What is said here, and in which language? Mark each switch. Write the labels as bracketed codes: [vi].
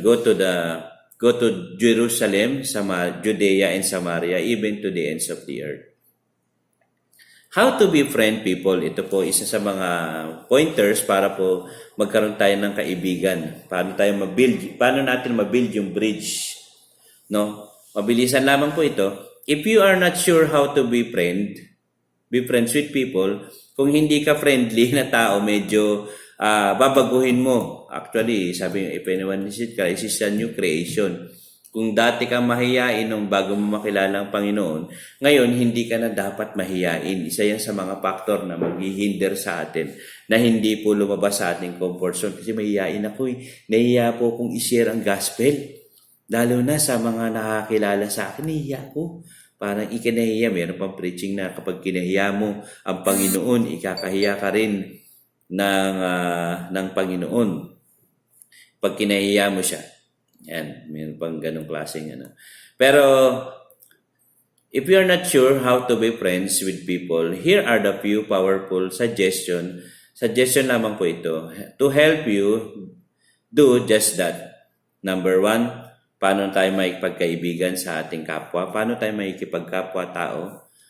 [en] Go to Jerusalem, Judea and Samaria, even to the ends of the earth. How to befriend people. [tl] Ito po isa sa mga pointers para po magkaroon tayo ng kaibigan. Paano natin ma-build yung bridge? No? Mabilisan lamang po ito. [en] If you are not sure how to be friends with people, [tl] kung hindi ka friendly na tao, medyo babaguhin mo. [en] Actually, sabi if anyone is a new creation. [tl] Kung dati kang mahiyain nung bago mo makilala ang Panginoon, ngayon hindi ka na dapat mahiyain. Isa yan sa mga faktor na maghihinder sa atin na hindi po lumabas sa ating comfort zone. Kasi mahiyain ako nahiya po kung i-share ang gospel. Lalo na sa mga nakakilala sa akin, nahiya ko. Parang ikinahiya. Meron pang preaching na kapag kinahiya mo ang Panginoon, ikakahiya ka rin ng Panginoon. Pag kinahiya mo siya. Yan, mayroon pang ganong klaseng Pero, [en] if you are not sure how to be friends with people, here are the few powerful suggestion [tl] lamang po ito, [en] to help you do just that. [tl] Number 1, paano tayo makipagkaibigan sa ating kapwa? Paano tayo makikipagkapwa tao?